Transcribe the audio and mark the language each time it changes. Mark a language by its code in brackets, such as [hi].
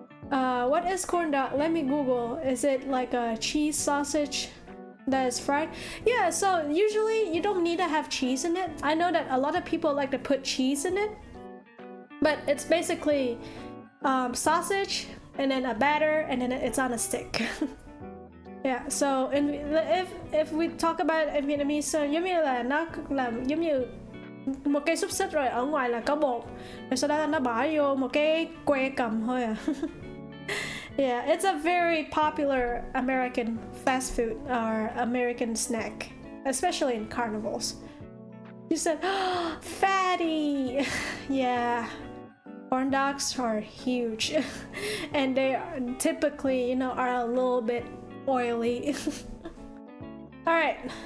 [en] What is corn dog? Let me Google. Is it like a cheese sausage that is fried? Yeah, so usually you don't need to have cheese in it. I know that a lot of people like to put cheese in it. But it's basically sausage and then a batter and then it's on a stick. Yeah, so if we talk about in Vietnamese, so [vi] giống như là nó làm giống như một cái xúc xích rồi ở ngoài là có bột, rồi sau đó là nó bỏ vô một cái que cầm thôi à. [en] Yeah, it's a very popular American fast food or American snack, especially in carnivals. You said, oh, fatty. Yeah. Corn dogs are huge and they are typically, you know, are a little bit oily. All right.